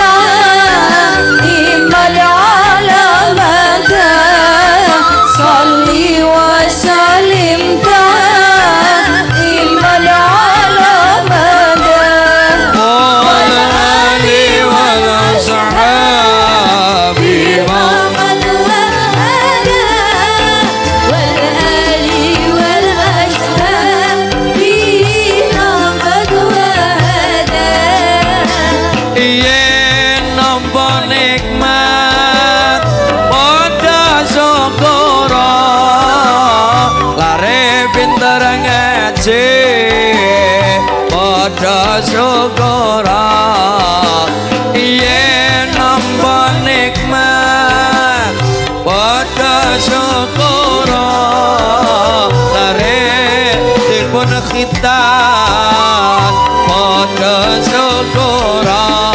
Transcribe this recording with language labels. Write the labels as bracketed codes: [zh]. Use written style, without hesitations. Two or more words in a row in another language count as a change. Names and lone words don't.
[ar] دائما على مدى صلي وسلم دائما على مدى والآل والأصحاب من والآل والأصحاب قد وهدى [jv] yen nampa nikmat padha syukura lare pinter ngaji padha syukura yen nampa nikmat padha syukura lare dipun khitan padha syukura